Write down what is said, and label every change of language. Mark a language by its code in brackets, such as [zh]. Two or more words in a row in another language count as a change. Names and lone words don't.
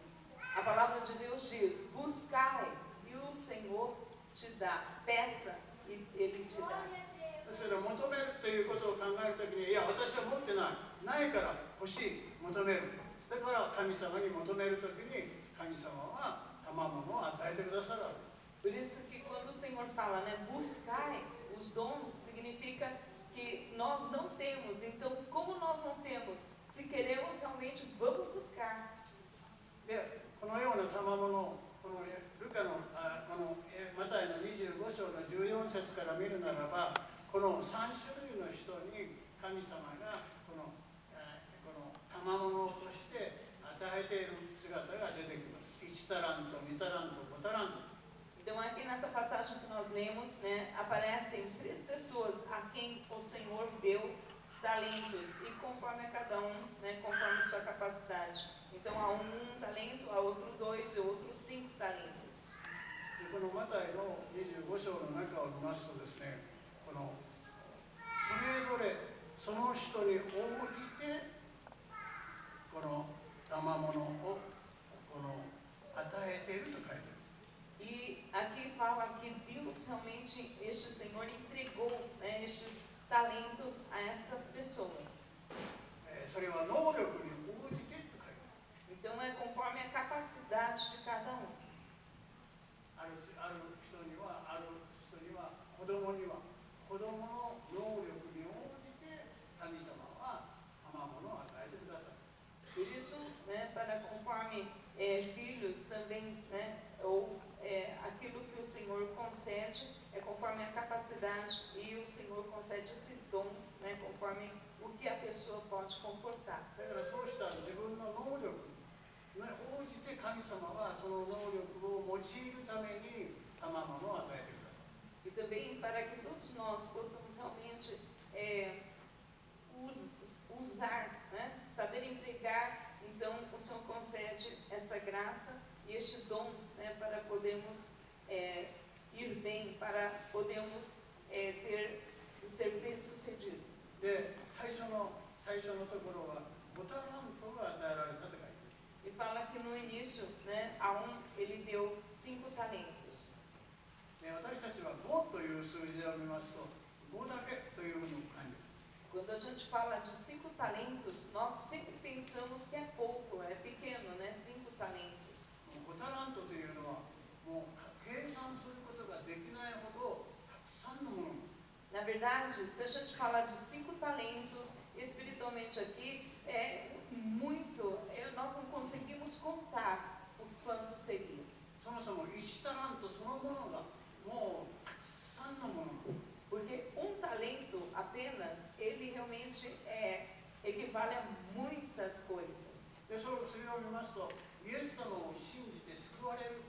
[pt] A palavra de Deus diz: buscai e o Senhor te dá, peça e Ele te dá. [ja] ですから求めるということを考えるときに、いや、私は持ってない、ないから欲しい、求める。だから神様に求めるときに、神様は賜物を与えてくださるわけ。 [pt] Por isso que quando o Senhor fala, né, buscai os dons, significa que nós não temos. Então, como nós não temos, se queremos realmente, vamos buscar. [ja] で、このような賜物、このルカのこのマタイの25章の14節から見るならば、この3種類の人に神様がこの賜物として与えている姿が出てきます。1タラント、2タラント、5タラント。 [pt] Então, aqui nessa passagem que nós lemos, né, aparecem 3 pessoas a quem o Senhor deu talentos, e conforme a cada um, né, conforme sua capacidade. Então, a um talento, a outro 2 e outro 5 talentos. [ja] でこのマタイの25章の中を見ますとですね、このそれぞれその人に応じてこの賜物をこの与えていると書いてある。 [pt] E aqui fala que Deus realmente, este Senhor entregou, né, estes talentos a estas pessoas. [ja] それは能力に応じてと書いてある。 [pt] Então é conforme a capacidade de cada um. [ja] ある人には子供には子供の能力に応じて神様は賜物を与えてくださる。 [pt] Por isso, né, para conforme filhos também, né, ou aquilo que o Senhor concede é conforme a capacidade, e o Senhor concede esse dom, né, conforme o que a pessoa pode comportar. [ja] だからそうした自分の能力に応じて神様はその能力を用いるために賜物を与えてください。 [pt] E também para que todos nós possamos realmente usar, né, saber empregar, então o Senhor concede esta graça e este dom, né, para podermos ir bem, para podermos ser bem-sucedido. [ja] で、最初のところは5タラントが与えられたと書いてある。 [pt] E fala que no início, né, a um ele deu 5 talentos. [ja] 私たちは5という数字を見ますと、5だけというふうに感じる。 [pt] Quando a gente fala de 5 talentos, nós sempre pensamos que é pouco, é pequeno, né? 5 talentos. [ja] 5 タラントというのはもう計算することができないほどたくさんのもの。 [pt] Na verdade, se a gente falar de 5 talentos, espiritualmente aqui, é muito, nós não conseguimos contar o quanto seria. [ja] そもそも1タラントそのものがもうたくさんのもの。 [pt] Porque um talento apenas, ele realmente equivale a muitas coisas. [ja] で、それを見ますと、イエス様を信じて救われる。